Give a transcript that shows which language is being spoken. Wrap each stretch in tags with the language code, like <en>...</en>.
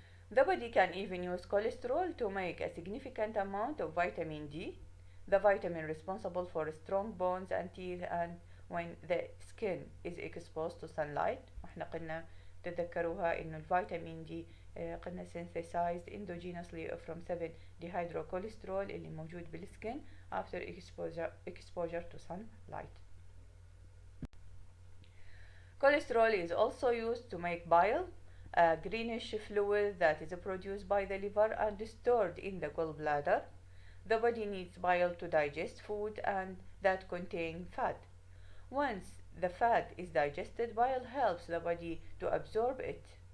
<en>The body can even use cholesterol to make a significant amount of vitamin D, the vitamin responsible for strong bones and teeth and when the skin is exposed to sunlight.</en> <ar>واحنا قلنا تتذكروها إنه الفيتامين دي قلنا</ar> <en>synthesized endogenously from 7 dehydrocholesterol</en> <ar>اللي موجود بالسكن</ar> <en>after exposure to sunlight. Cholesterol is also used to make bile, a greenish fluid that is produced by the liver and stored in the gallbladder. The body needs bile to digest food and that contain fat. Once the fat is digested, bile helps the body to absorb it.</en>